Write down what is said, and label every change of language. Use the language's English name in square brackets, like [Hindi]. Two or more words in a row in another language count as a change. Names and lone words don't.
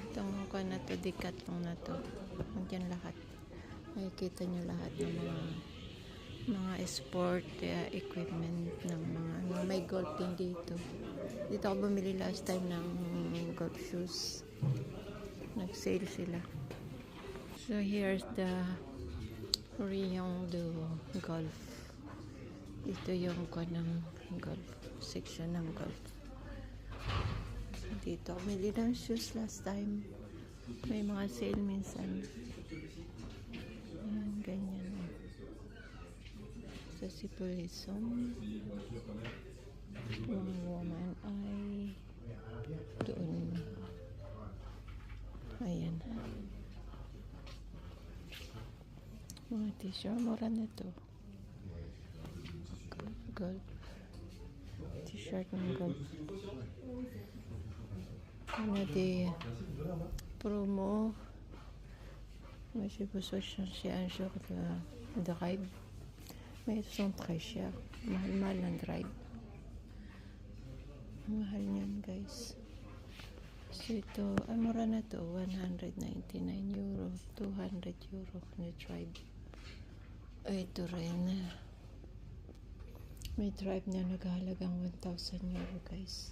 [Filipino] Itong kuha na to, Decathlon na to. Nandiyan lahat. Makikita nyo lahat ng mga [English] sport equipment [Filipino] ng mga ano. May golf din dito. Dito ako bumili [English] last time [Filipino] ng [English] golf shoes. [Filipino] Nag-sale sila. [English] So here's the Rion do Golf. [Filipino] Ito yung kuha ng golf. Section ng golf. Dito ako bumili ng [English] shoes last time. [Filipino] May mga sale minsan. Ayan, ganyan. So si Pulison. Yung woman ay doon. Ayan. Mga t-shirt. Mura na to. Golf. T-shirt ng golf. Ano di promo. [French] Mais j'ai besoin de chercher un jour de drive. Mais ils sont très chers. [Filipino] Mahal ng drive. Mahal niyan guys. So ito, mura na to. 199 euro. 200 euro na drive. Ito rin. May drive na naghahalagang 1,000 euro guys.